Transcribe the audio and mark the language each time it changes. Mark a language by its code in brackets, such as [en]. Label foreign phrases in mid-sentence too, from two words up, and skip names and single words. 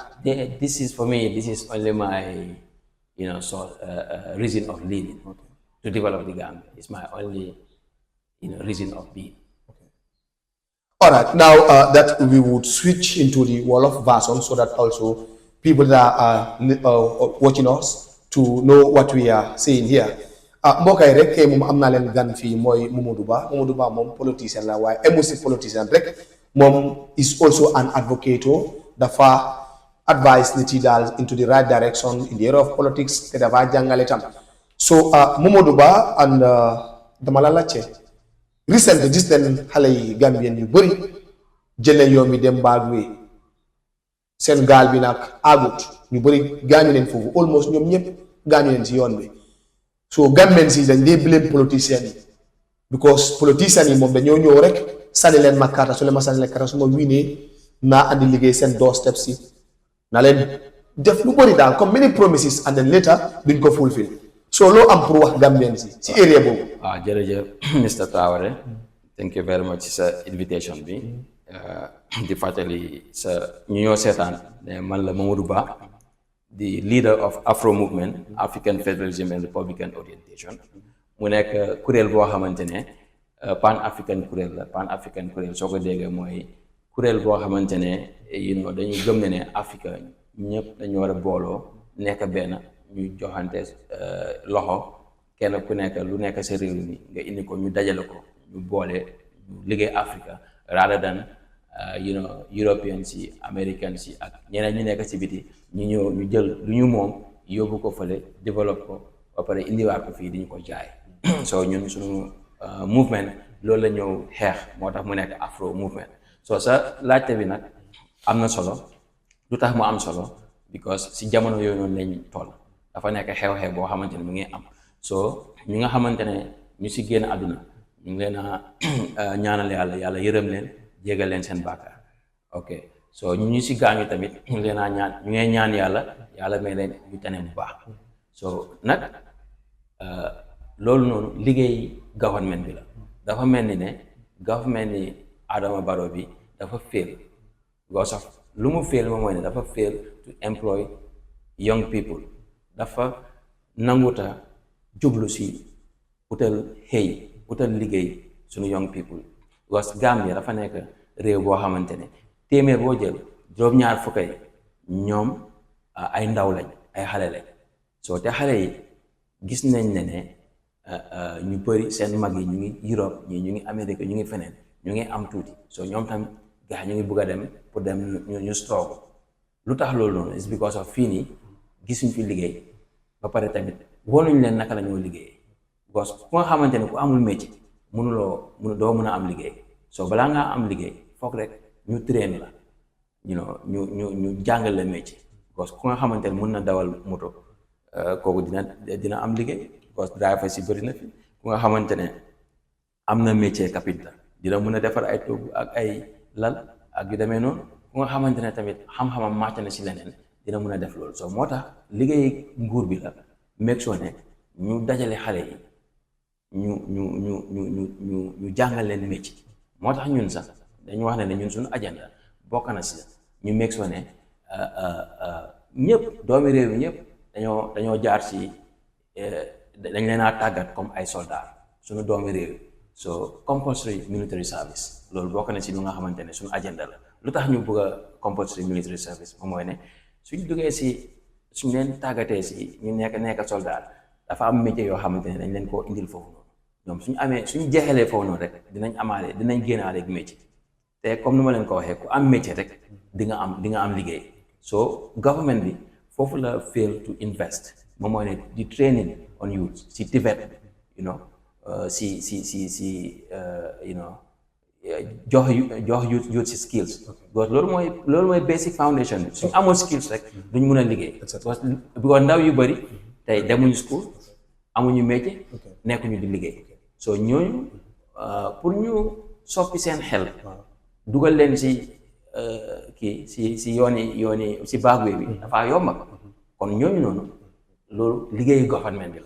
[en] This is, for me, this is only my, reason of leading, to develop the Gambia. It's my only, reason of being. All right. Now that we would switch into the Wolof version, so that also people that are watching us to know what we are saying here. [wo] Mbokay rek kay mom amna len gan fi moy Momodou Ba mom politicien la way [fr] émotif politicien [wo] rek mom [en] is also an advocate [wo] dafa advise nit yi dal [en] into the right direction in the area of politics [wo] te dafa jangale tam. So Momodou Ba and dama la lacce recently gis den xalé yi Gambien yu bari jëlé yoon mi dem Bagwe sen gal bi nak agut ñu bari gañu len fofu almost ñom ñep gañu len ci yoon bi. So government si dañ dé [en] blame politician [wo] yi because politician yi mom dañoo ñëw rek sali len makata su le ma sali kara suma winé na andi liggéey sen doorstep si na len def lu bari dal comme [en] many promises and then later [wo] duñ ko fulfill. So lo am pour wax Gambien si area bobu. [en] Jërëjëf Mr. Traoré, thank you very much sa invitation bi. [wo] Di fatali sa ñu ñoo sétane man la Momodou Ba, [en] the leader of Afro movement, African Federalism and Republican Orientation. [wo] Mu nekk kuréel boo xamante ne [en] pan african [wo] kuréel la, [en] pan african [wo] kuréel soo ko déggee mooy kuréel boo xamante ne dañuy gëm ne Afrique ñëpp dañu war a booloo nekk benn ñu joxante loxo, kenn ku nekk lu nekk sa réew mi nga indi ko ñu dajale ko ñu boole ñu liggéey Afrique [en] rather than [wo] Europeans yi, Americans yi ak ñeneen ñu nekk ci biti ñu ñëw ñu jël lu ñu moom yóbbu ko fële développe ko ba pare indiwaat ko fii di ñu ko jaay. So ñun suñu movement loolu la ñëw xeex, moo tax mu nekk Afro movement. So sa laajte bi nag am na solo. Lu tax mu am solo because si jamono yooyu noonu lañ toll dafa nekk xew-xew boo xamante ne mu ngi am. So ñi nga xamante ne ñu si génn àdduna ñu ngi leen a ñaanal yàlla yërëm leen, jégal leen seen bàkkaar. Ok, so ñu si gaañu tamit ñu leen a ñaan, ñu ngay ñaan yàlla may leen ñu tane bu baax. So nag loolu noonu liggéey government bi la. Dafa mel ni ne government ni Adama Barrow bi dafa [en] fail because of [wo] lu mu fail moom mooy ne dafa [en] fail to employ young people. [wo] Dafa nanguta jublu si utal xëy, utal liggéey suñu [en] young people because [wo] Gambia dafa nekk réew boo xamante ne téeméer boo jël juróom-ñaar fukk yi ñoom ay ndaw lañ, ay xale lañ. So te xale yi gis nañ ne ñu bëri seen mag yi ñu ngi Europe, ñii ñu ngi Amérique, ñu ngi feneen, ñu ngi am tuuti. So ñoom tam gaa ñu ngi bëgg a dem pour dem ñu struggle. Lu tax loolu noonu [en] is because of [wo] fii nii gisuñ fi liggéey, ba pare tamit wonuñ leen naka la ñoo liggéey because ku nga xamante ne ku amul métier doo mën a am liggéey so balaa ngaa am liggéey foog rek ñu train la ñu jàngal la métier because ku nga xamante ne mën na dawal moto kooku dina am liggéey because driver si bëri na fi ku nga xamante ne am na métier carpenter dina mën a defar ay toogu ak ay lal ak yu demee noonu ku nga xamante ne tamit xam-xamam màcc na si leneen dina mën a def loolu so moo tax liggéey nguur bi la [en] make sure [wo] ne ñu dajale xale yi ñu jàngal leen métier moo tax ñun sax dañu wax ne ñun suñu agenda bokk na si ñu [en] make sure [wo] ne ñëpp doomi réew yi ñëpp dañoo jaar si dañ leen a tàggat comme ay soldats suñu doomi réew yi so [en] compulsory military service [wo] loolu bokk na si lu nga xamante ne suñu agenda la lu tax ñu bëgg a [en] compulsory military service [wo] moom mooy ne suñ duggee si suñ leen tàggatee si ñu nekk soldat dafa am métier yoo xamante ne dañ leen koo indil foofu noonu ñoom suñ jeexalee foofu noonu rek dinañ génnaale ak métier te comme nu ma leen ko waxee ku am métier rek di nga am liggéey so government bi foofu la [en] fail to invest [wo] moom mooy ne di [en] training on youth [wo] si TVET jox youth si skills because loolu mooy [en] basic foundation [wo] bi suñ amul skills rek duñ mun a liggéey because ndaw yu bëri tey demuñu school amuñu métier nekkuñu di liggéey so ñooñu pour ñu soppi seen xel dugal leen si si yooni si baagwe bi dafa yomba kon ñooñu noonu loolu liggéeyu government bi la.